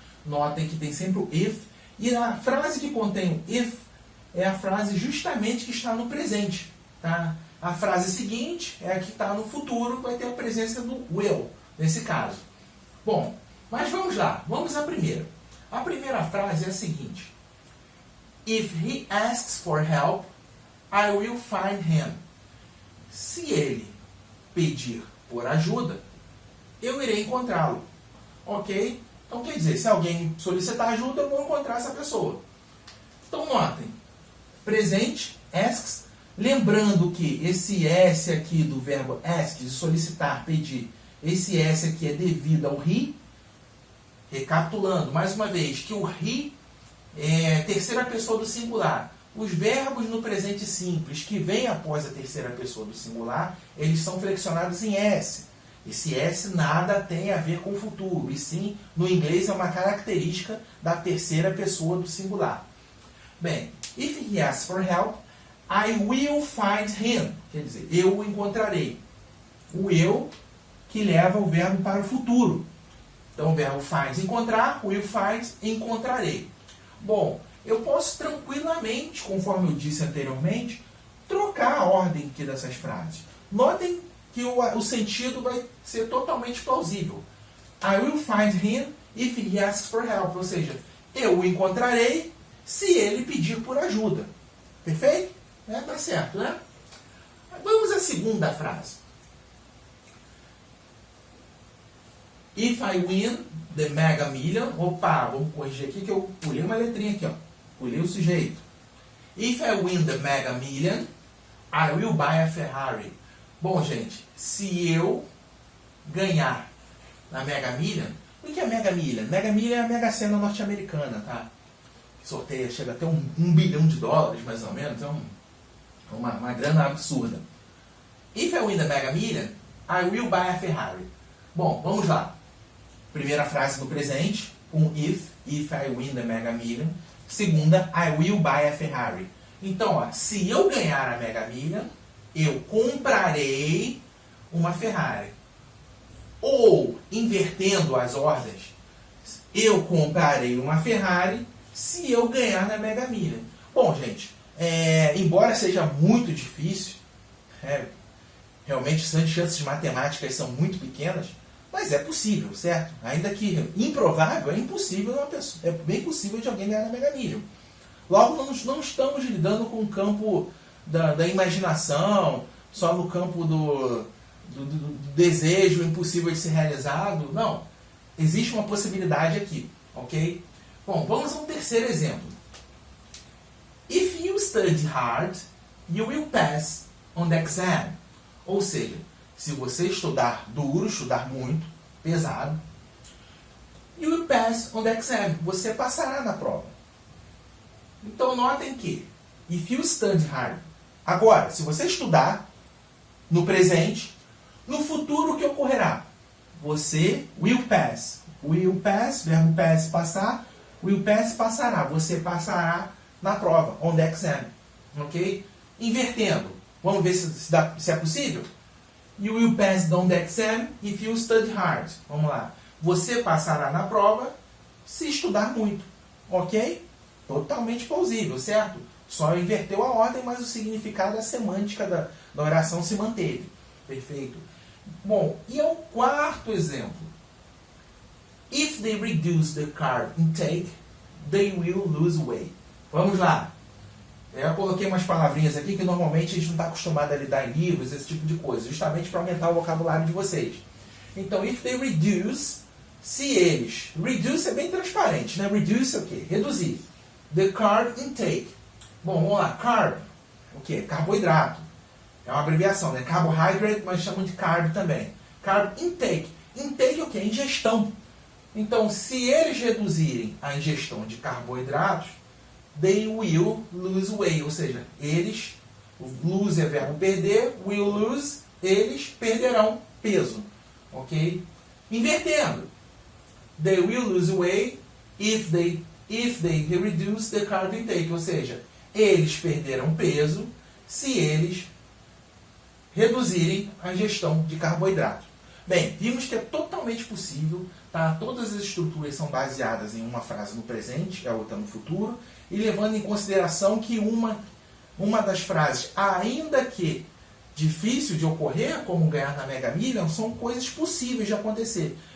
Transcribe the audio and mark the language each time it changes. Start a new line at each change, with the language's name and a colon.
Portuguese: Notem que tem sempre o if. E a frase que contém o if é a frase justamente que está no presente. Tá? A frase seguinte é a que está no futuro, vai ter a presença do will, nesse caso. Bom, mas vamos lá, vamos à primeira. A primeira frase é a seguinte.
English: If he asks for help, I will find him.
Portuguese: Se ele pedir por ajuda, eu irei encontrá-lo. Ok? Então quer dizer, se alguém solicitar ajuda, eu vou encontrar essa pessoa. Então notem, presente, asks, lembrando que esse S aqui do verbo ask, de solicitar, pedir, esse S aqui é devido ao he. Recapitulando, mais uma vez, que o he é terceira pessoa do singular. Os verbos no presente simples que vêm após a terceira pessoa do singular, eles são flexionados em S. Esse S nada tem a ver com o futuro, e sim, no inglês é uma característica da terceira pessoa do singular.
English: Bem, if he asks for help, I will find him.
Portuguese: Quer dizer, eu o encontrarei. O eu que leva o verbo para o futuro. Então o verbo find, encontrar, will find, encontrarei. Bom, eu posso tranquilamente, conforme eu disse anteriormente, trocar a ordem aqui dessas frases. Notem que o sentido vai ser totalmente plausível.
English: I will find him if he asks for help.
Portuguese: Ou seja, eu o encontrarei se ele pedir por ajuda. Perfeito? Tá certo, né? Vamos à segunda frase. If I win the Mega Million, opa, vamos corrigir aqui que eu pulei uma letrinha aqui, ó. Pulei o sujeito.
English: If I win the Mega Million, I will buy a Ferrari.
Portuguese: Bom, gente, se eu ganhar na Mega Million, o que é Mega Million? Mega Million é a Mega Sena norte-americana, tá? Sorteia, chega até um bilhão de dólares, mais ou menos, é uma grana absurda.
English: If I win the Mega Million, I will buy a Ferrari.
Portuguese: Bom, vamos lá. Primeira frase no presente, com if I win the Mega Million. Segunda, I will buy a Ferrari. Então, ó, se eu ganhar a Mega Million, eu comprarei uma Ferrari. Ou, invertendo as ordens, eu comprarei uma Ferrari se eu ganhar na Mega Million. Bom, gente, embora seja muito difícil, realmente as chances matemáticas são muito pequenas, mas é possível, certo? Ainda que improvável, é impossível uma pessoa, é bem possível de alguém ganhar na Mega Million. Logo, não estamos lidando com o campo da imaginação, só no campo do desejo impossível de ser realizado. Não. Existe uma possibilidade aqui, ok? Bom, vamos a um terceiro exemplo.
English: If you study hard, you will pass on the exam.
Portuguese: Ou seja, se você estudar duro, estudar muito, pesado, you will pass on the exam. Você passará na prova. Então, notem que if you study hard. Agora, se você estudar no presente, no futuro, o que ocorrerá? Você will pass. Will pass, verbo pass, passar. Will pass, passará. Você passará na prova, on the exam. Ok? Invertendo. Vamos ver se é possível?
English: You will pass on the exam if you study hard.
Portuguese: Vamos lá. Você passará na prova se estudar muito. Ok? Totalmente plausível, certo? Só inverteu a ordem, mas o significado, a semântica da oração se manteve. Perfeito. Bom, e o quarto exemplo.
English: If they reduce the carb intake, they will lose weight.
Portuguese: Vamos lá. Eu coloquei umas palavrinhas aqui que normalmente a gente não está acostumado a lidar em livros, esse tipo de coisa, justamente para aumentar o vocabulário de vocês. Então, if they reduce, se eles... Reduce é bem transparente, né? Reduce é o quê? Reduzir. The carb intake. Bom, vamos lá. Carb, o quê? Carboidrato. É uma abreviação, né? Carbohydrate, mas chamam de carb também. Carb intake. Intake é o quê? Ingestão. Então, se eles reduzirem a ingestão de carboidratos, they will lose weight. Ou seja, eles, lose é verbo perder, will lose, eles perderão peso. Ok? Invertendo.
English: They will lose weight if they reduce the carb intake.
Portuguese: Ou seja, eles perderão peso se eles reduzirem a ingestão de carboidrato. Bem, vimos que é totalmente possível, tá? Todas as estruturas são baseadas em uma frase no presente, a outra no futuro, e levando em consideração que uma das frases, ainda que difícil de ocorrer, como ganhar na Mega Million, são coisas possíveis de acontecer.